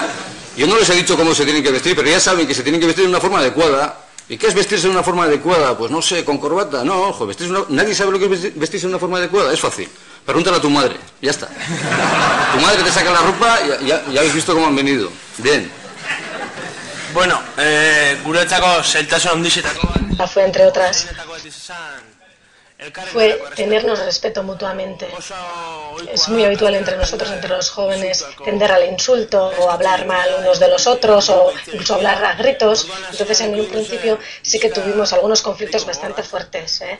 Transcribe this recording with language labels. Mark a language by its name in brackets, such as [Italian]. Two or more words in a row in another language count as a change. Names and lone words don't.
[Spanish] Yo no les he dicho cómo se tienen que vestir, pero ya saben que se tienen que vestir de una forma adecuada. ¿Y qué es vestirse de una forma adecuada? Pues no sé, con corbata. No, ojo, nadie sabe lo que es vestirse de una forma adecuada. Es fácil. Pregúntale a tu madre, ya está. Tu madre te saca la ropa y ya habéis visto cómo han venido. Bien. [Basque] Bueno, guretzako zailtasun handietako [Spanish] fue, entre otras, fue tenernos respeto mutuamente. Es muy habitual entre nosotros, entre los jóvenes, tender al insulto o hablar mal unos de los otros o incluso hablar a gritos. Entonces, en un principio sí que tuvimos algunos conflictos bastante fuertes, ¿eh?